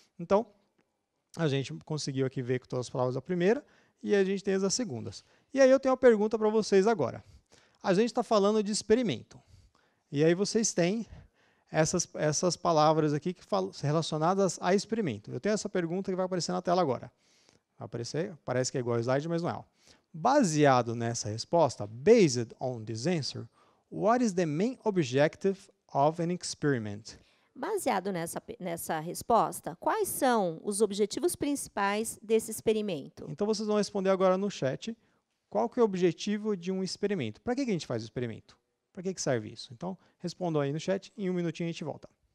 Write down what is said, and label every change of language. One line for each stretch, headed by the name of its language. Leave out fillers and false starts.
Portuguese: Então, a gente conseguiu aqui ver com todas as palavras da primeira e a gente tem as das segundas. E aí eu tenho uma pergunta para vocês agora. A gente está falando de experimento. E aí vocês têm essas palavras aqui que relacionadas a experimento. Eu tenho essa pergunta que vai aparecer na tela agora. Vai aparecer, parece que é igual ao slide, mas não é. Baseado nessa resposta,
English: based on this answer, what is the main objective of an experiment?
Portuguese: Baseado nessa resposta, quais são os objetivos principais desse experimento? Então vocês vão responder agora no chat qual que é o objetivo de um experimento. Para que a gente faz o experimento? Para que serve isso? Então, respondam aí no chat, em um minutinho a gente volta.